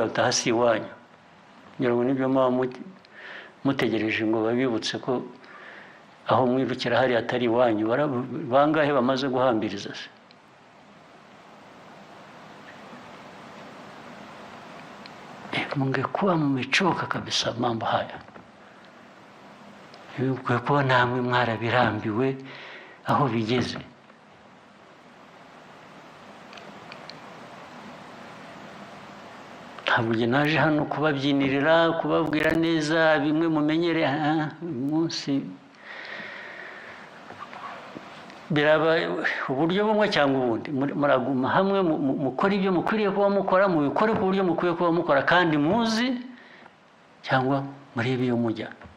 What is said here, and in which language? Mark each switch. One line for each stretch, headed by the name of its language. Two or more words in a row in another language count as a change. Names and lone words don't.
Kinyarwanda: ati aha si iwanyu ngira ngo nibyo muba mutegereje ngo babibutse ko aho mwirukira hari atari iwanyu bangahe bamaze guhambiriza se
Swahili: mungekuwa mmechoka kabisa mambo haya kuwa
Kinyarwanda: namwe mwarabirambiwe aho bigeze ntabwo naje hano kubabyinirira kubabwira neza bimwe mumenyere umunsi biraba uburyo bumwe cyangwa ubundi muraguma hamwe mukora ibyo mukwiriye kuba mukora mubikore ku buryo mukwiye kuba mukora kandi muzi cyangwa murebe iyo mujya